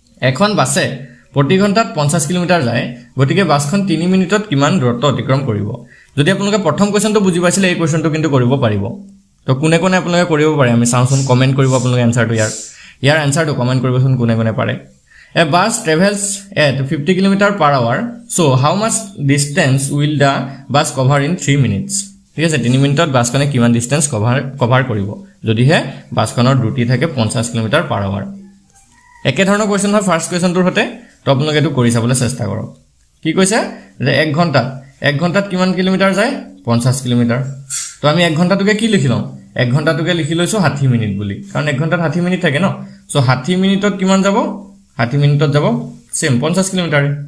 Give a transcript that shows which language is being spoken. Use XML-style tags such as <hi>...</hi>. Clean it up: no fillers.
<as>এখন বাসে প্ৰতি ঘণ্টাত 50 কিলোমিটাৰ যায় গতিকে বাসখন 3 মিনিটত কিমান দূৰত্ব অতিক্ৰম কৰিব যদি আপোনালোকে প্ৰথম কোৱেশ্চনটো বুজি পাইছিলে এই কোৱেশ্চনটো কিন্তু কৰিব পাৰিব তো কোনে কোনে আপোনালোকে কৰিব পাৰে আমি চাওঁচোন কমেন্ট কৰিব আপোনালোকে আনসাৰটো ইয়াৰ আনসাৰটো কমেন্ট কৰিবচোন কোনে কোনে পাৰে</as> <en>A bus travels at 50 km/h. So how much distance will the bus cover in 3 minutes?</en> <as>ঠিক আছে 3 মিনিটত বাসখনে কিমান ডিসটেন্স কভাৰ কৰিব যদি হে বাসখনৰ দ্ৰুতি থাকে 50 km/h একে ধৰণৰ কোৱেশ্চন হয় ফাৰ্স্ট কোৱেশ্চনটোৰ হতে তো আপোনালোকে এটো কৰি চাবলৈ চেষ্টা কৰক কি কৈছে যে 1 ঘণ্টাত কিমান কিলোমিটাৰ যায় 50 কিলোমিটাৰ তো আমি 1 ঘণ্টাটোকে কি লিখিলম 1 ঘণ্টাটোকে লিখি লৈছো 60 মিনিট বুলি কাৰণ 1 ঘণ্টাত 60 মিনিট থাকে ন সো 60 মিনিটত কিমান যাব 60 মিনিটত যাব সেম 50 কিলোমিটাৰ</as>